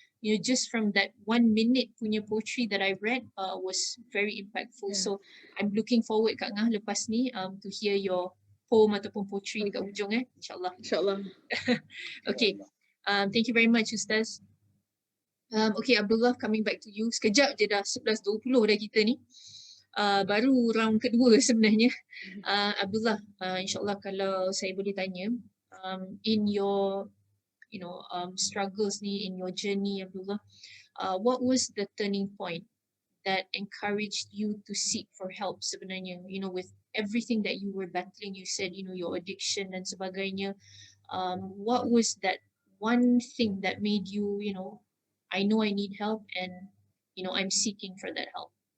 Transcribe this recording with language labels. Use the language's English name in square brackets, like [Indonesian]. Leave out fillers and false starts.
[English] Just from that 1 minute punya poetry that I read was very impactful. So I'm looking forward Kak Ngah [Malay] lepas ni [English] to hear your poem ataupun poetry [Malay] dekat hujung [English] InsyaAllah. InsyaAllah. Okay. Thank you very much Ustaz. Okay Abdullah, coming back to you. [Malay] Sekejap je dah 11.20 dah kita ni. Baru round kedua sebenarnya. [English] Abdullah, insyaAllah [Malay] kalau saya boleh tanya, [English] in your struggles ni, in your journey Abdullah, what was the turning point that encouraged you to seek for help sebenarnya, with everything that you were battling, you said, your addiction [Malay] dan sebagainya, [English] what was that one thing that made you, I know I need help and, I'm seeking for that help?